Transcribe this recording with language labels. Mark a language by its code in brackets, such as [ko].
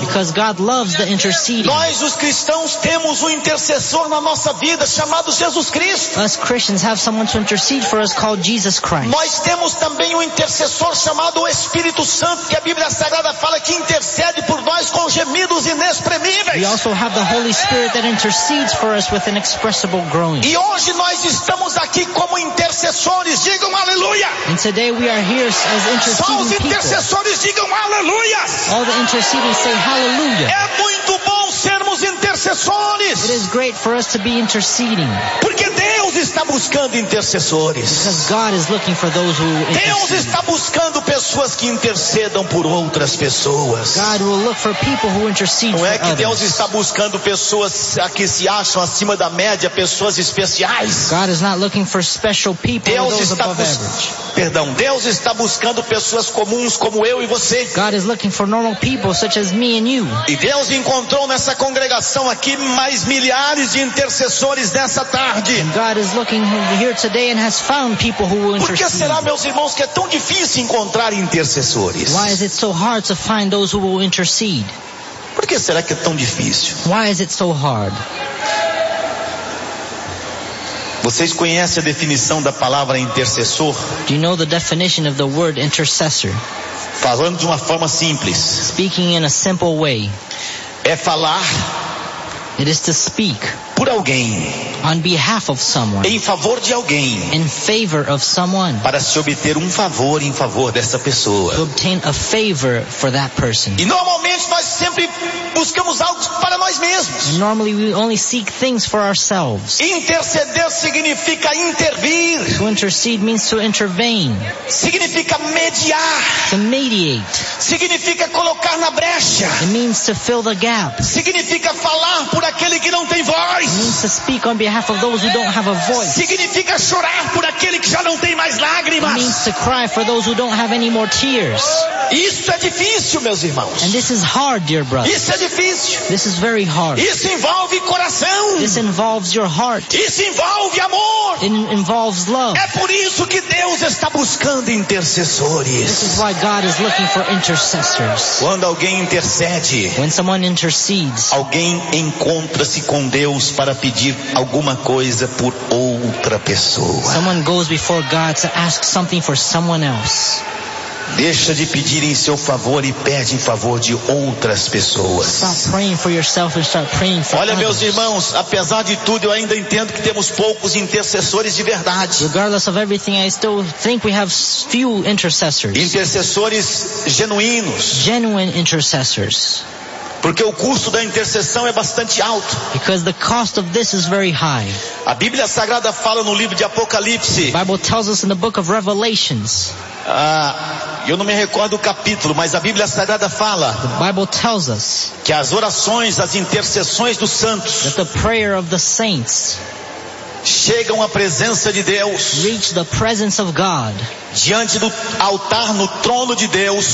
[en] Because God loves the interceding. [pt] Nós os cristãos temos um intercessor na nossa vida chamado Jesus Cristo. [en] Us Christians have someone to intercede for us called Jesus Christ. [pt] Nós temos também um intercessor chamado o Espírito Santo, que a Bíblia Sagrada fala que intercede por nós com gemidos inexprimíveis. [en] We also have the Holy Spirit that intercedes for us with inexpressible groaning. [pt] E hoje nós estamos aqui como intercessores. Digam aleluia. [en] And today we are here as interceding people. [pt] Só os intercessores digam aleluia. [en] All the interceding say hallelujah. [pt] É muito bom sermos intercessores. [en] It is great for us to be interceding. [pt] Porque Deus está buscando intercessores. [en] Because God is looking for those who intercede. [pt] Deus está buscando pessoas que intercedam por outras pessoas. [en] God will look for people who intercede. [pt] Não é que [en] others. [pt] Deus está buscando pessoas que se acham acima da média, pessoas especiais. [en] God is not looking for special people. [pt] Deus [en] those [pt] está [en] above average. [pt] Perdão, Deus está buscando pessoas comuns como eu e você. [en] God is looking for normal people such as me and you. [pt] E Deus encontrou nessa congregação aqui mais milhares de intercessores nessa tarde. [en] And God is looking here today and has found people who will intercede. [pt] Por que será, meus irmãos, que é tão difícil encontrar intercessores? [en] Why is it so hard to find those who will intercede? [pt] Por que será que é tão difícil? [en] Why is it so hard? [pt] Vocês conhecem a definição da palavra intercessor? [en] Do you know the definition of the word intercessor? [pt] Falando de uma forma simples. [en] Speaking in a simple way. [pt] É falar. [en] It is to speak. [pt] Por alguém. [en] On behalf of someone. [pt] Em favor de alguém. [en] In favor of someone. [pt] Para se obter um favor em favor dessa pessoa. [en] To obtain a favor for that person. [pt] E normalmente nós sempre buscamos algo para nós mesmos. [en] Normally we only seek things for ourselves. [pt] Interceder significa intervir. [en] To intercede means to intervene. [pt] Significa mediar. [en] To mediate. [pt] Significa colocar na brecha. [en] It means to fill the gap. [pt] Significa falar por aquele que não tem voz. [en] It means to speak on behalf of those who don't have a voice. [pt] Significa chorar por aquele que já não tem mais lágrimas. [en] It means to cry for those who don't have any more tears. [pt] Isso é difícil, meus irmãos. [en] And this is hard, dear brothers. [pt] Isso é difícil. [en] This is very hard. [pt] Isso envolve coração. [en] This involves your heart. [pt] Isso envolve amor. [en] It involves love. [pt] É por isso que Deus está buscando intercessores. [en] This is why God is looking for intercessors. [pt] Quando alguém intercede, [en] when someone intercedes, [pt] alguém encontra-se com Deus para pedir alguma coisa por outra pessoa. [en] Someone goes before God to ask something for someone else. [pt] Deixa de pedir em seu favor e pede em favor de outras pessoas. [en] Stop praying for yourself and start praying for [pt] Olha, [en] others. [pt] Meus irmãos, apesar de tudo, eu ainda entendo que temos poucos intercessores de verdade. [en] Regardless of everything, I still think we have few intercessors. [pt] Intercessores genuínos. [en] Genuine intercessors. [pt] Porque o custo da intercessão é bastante alto. [en] Because the cost of this is very high. [pt] A Bíblia Sagrada fala no livro de Apocalipse. [en] The Bible tells us in the book of Revelations. [pt] Eu não me recordo o capítulo, mas a Bíblia Sagrada fala. [en] The Bible tells us [pt] que as orações, as intercessões dos santos, [en] that the prayer of the saints [pt] chegam à presença de Deus, [en] reach the presence of God, [pt] diante do altar no trono de Deus,